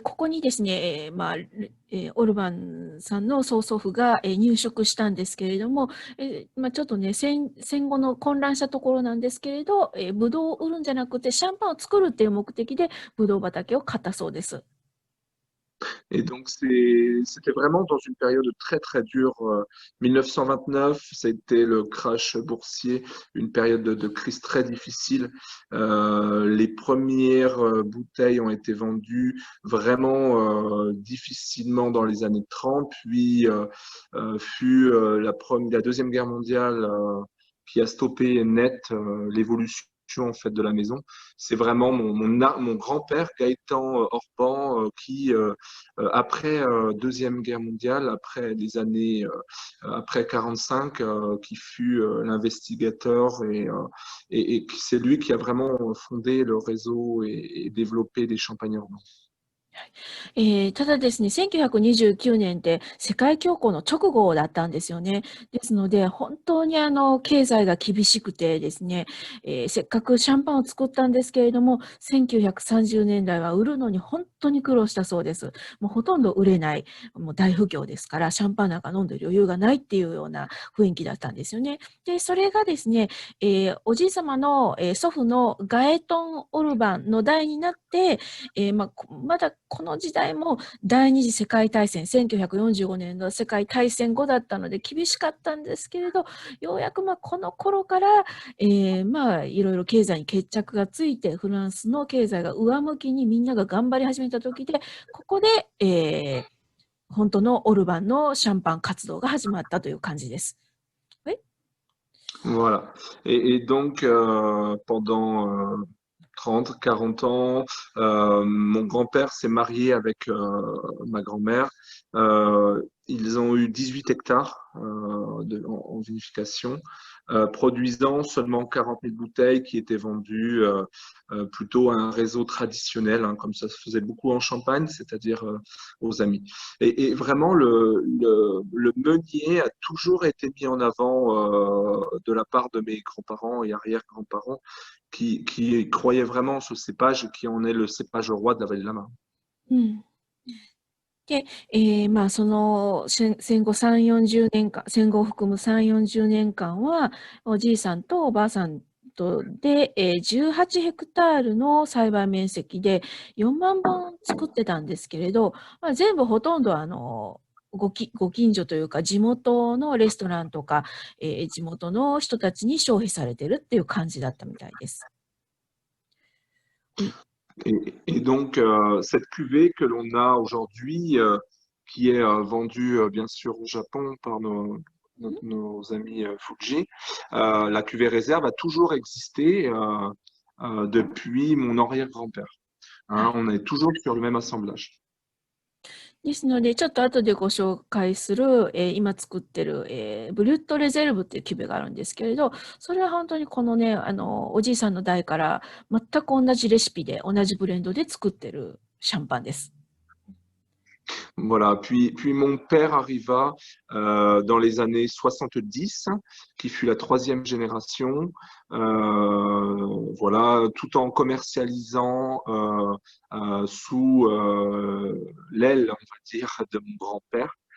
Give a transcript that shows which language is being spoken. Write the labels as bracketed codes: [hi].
[ja] ここにですね、オルバンさんの曽祖父が、入植したんですけれども、ちょっとね、戦後の混乱したところなんですけれど、ブドウを売るんじゃなくて、シャンパンを作るっていう目的で、ブドウ畑を買ったそうです。 [fr] Et donc, c'était vraiment dans une période très, très dure. 1929, c'était le crash boursier, une période de crise très difficile. Les premières bouteilles ont été vendues vraiment difficilement dans les années 30, puis fut la Deuxième Guerre mondiale qui a stoppé net l'évolution en fait de la maison. C'est vraiment mon grand-père Gaëtan Orban qui après Deuxième Guerre mondiale, après les années après 45, qui fut l'investigateur et c'est lui qui a vraiment fondé le réseau et développé les champagnes urbains. [ja] ただですね、1929年って世界恐慌の直後だったんですよね。ですので、本当に経済が厳しくてですね、せっかくシャンパンを作ったんですけれども、1930年代は売るのに本当に苦労したそうです。もうほとんど売れない、もう大不況ですから、シャンパンなんか飲んでる余裕がないっていうような雰囲気だったんですよね。で、それがですね、おじい様の、祖父のガエトン・オルバンの代になって、まだこの時代も第二次世界大戦、1945年の世界大戦後だったので厳しかったんですけれど、ようやくこの頃から、いろいろ経済に決着がついて、フランスの経済が上向きにみんなが頑張り始めた時で、ここで、本当のオルバンのシャンパン活動が始まったという感じです。 [fr] Voilà. Et donc, pendant 30, 40 ans, mon grand-père s'est marié avec ma grand-mère. Ils ont eu 18 hectares en vinification, produisant seulement 40 000 bouteilles qui étaient vendues plutôt à un réseau traditionnel, hein, comme ça se faisait beaucoup en Champagne, c'est-à-dire aux amis. Et vraiment, le meunier a toujours été mis en avant de la part de mes grands-parents et arrière-grands-parents qui croyaient vraiment en ce cépage, qui en est le cépage roi de la vallée de la Marne. [ja] うん。で、その戦後3、40年間、戦後を含む3、40年間は、おじいさんとおばあさんとで、18ヘクタールの栽培面積で4万本作ってたんですけれど、全部ほとんどご近所というか地元のレストランとか、地元の人たちに消費されてるっていう感じだったみたいです。 [fr] Et donc, cette cuvée que l'on a aujourd'hui, qui est vendue bien sûr au Japon par nos amis Fuji, la cuvée réserve a toujours existé depuis mon arrière-grand-père. Hein, on est toujours sur le même assemblage. [ja] ですので、ちょっと後でご紹介する、今作ってる、ブリュットレゼルブっていうキュベがあるんですけれど、それは本当にこのね、おじいさんの代から全く同じレシピで、同じブレンドで作ってるシャンパンです。 [fr] Voilà. Puis mon père arriva dans les années 70, qui fut la troisième génération, voilà, tout en commercialisant sous l'aile, on va dire, de mon grand-père.